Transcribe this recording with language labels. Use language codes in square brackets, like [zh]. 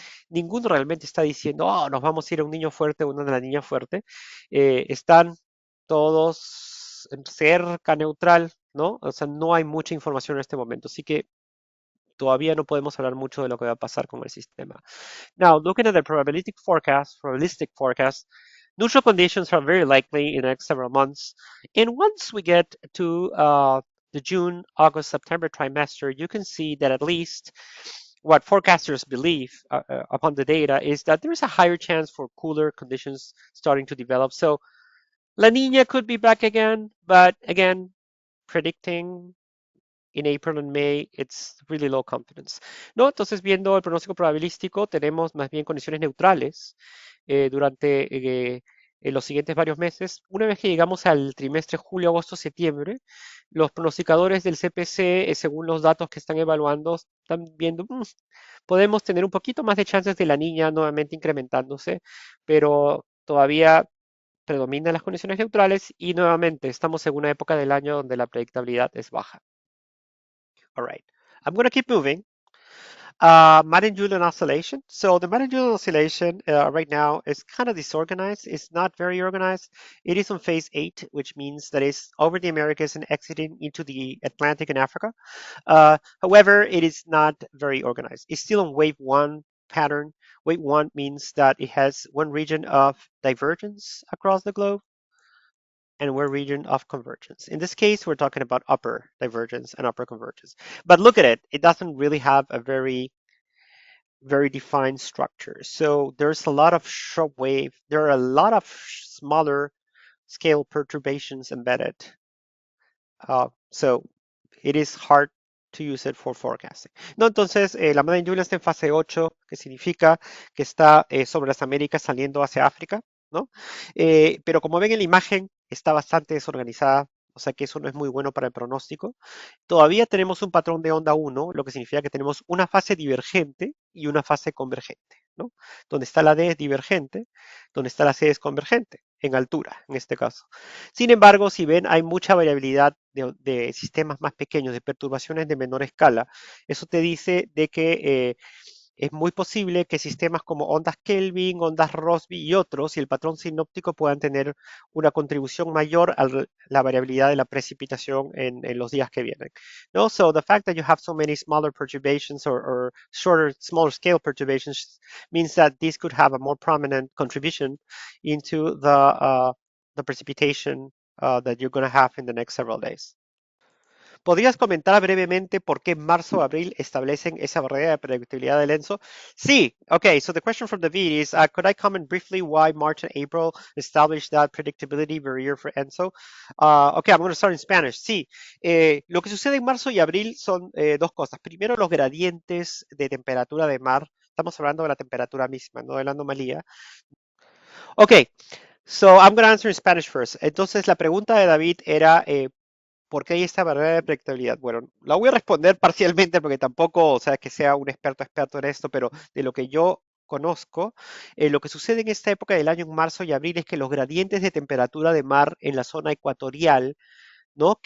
[es] Ninguno realmente está diciendo, oh, nos vamos a ir a un niño fuerte o una de la niña fuerte. Están todos cerca neutral, ¿no? O sea, no hay mucha información en este momento, así que todavía no podemos hablar mucho de lo que va a pasar con el sistema. [en] Now, looking at the probabilistic forecast, neutral conditions are very likely in the next several months. And once we get to the June, August, September trimester, you can see that at least what forecasters believe upon the data is that there is a higher chance for cooler conditions starting to develop. So La Nina could be back again, but again, predicting in April and May, it's really low confidence. [es] ¿No? Entonces, viendo el pronóstico probabilístico, tenemos más bien condiciones neutrales durante los siguientes varios meses. Una vez que llegamos al trimestre julio, agosto, septiembre, los pronosticadores del CPC, según los datos que están evaluando, están viendo, podemos tener un poquito más de chances de La Niña nuevamente incrementándose, pero todavía predominan las condiciones neutrales y nuevamente estamos en una época del año donde la predictabilidad es baja. [en] All right, I'm going to keep moving. Madden-Julian oscillation. So the Madden-Julian oscillation right now is kind of disorganized. It's not very organized. It is on phase 8, which means that it's over the Americas and exiting into the Atlantic and Africa. However, it is not very organized. It's still on wave 1 pattern, Wave 1 means that it has one region of divergence across the globe and one region of convergence. In this case, we're talking about upper divergence and upper convergence. But look at it, it doesn't really have a very defined structure. So there's a lot of short wave, there are a lot of smaller scale perturbations embedded. So it is hard to use it for forecasting. [es] No, entonces, la Madeleine Julian está en fase 8, que significa que está sobre las Américas saliendo hacia África, ¿no? Pero como ven en la imagen, está bastante desorganizada, o sea que eso no es muy bueno para el pronóstico. Todavía tenemos un patrón de onda 1, lo que significa que tenemos una fase divergente y una fase convergente, ¿no? Donde está la D es divergente, donde está la C es convergente, en altura, en este caso. Sin embargo, si ven, hay mucha variabilidad de sistemas más pequeños, de perturbaciones de menor escala. Eso te dice de que es muy posible que sistemas como ondas Kelvin, ondas Rossby y otros, y el patrón sinóptico puedan tener una contribución mayor a la variabilidad de la precipitación en los días que vienen. No? [en] So the fact that you have so many smaller perturbations or shorter, smaller scale perturbations means that this could have a more prominent contribution into the precipitation that you're going to have in the next several days. [es] ¿Podrías comentar brevemente por qué marzo o abril establecen esa barrera de predictibilidad del ENSO? Sí. [en] Okay, so the question from David is, could I comment briefly why March and April established that predictability barrier for ENSO? Okay, I'm going to start in Spanish. [es] Sí, lo que sucede en marzo y abril son dos cosas. Primero, los gradientes de temperatura de mar. Estamos hablando de la temperatura misma, no de la anomalía. [en] Okay, so I'm going to answer in Spanish first. [es] Entonces, la pregunta de David era, ¿por qué hay esta barrera de predictabilidad? Bueno, la voy a responder parcialmente porque tampoco, o sea, que sea un experto en esto, pero de lo que yo conozco, lo que sucede en esta época del año, en marzo y abril, es que los gradientes de temperatura de mar en la zona ecuatorial, ¿no?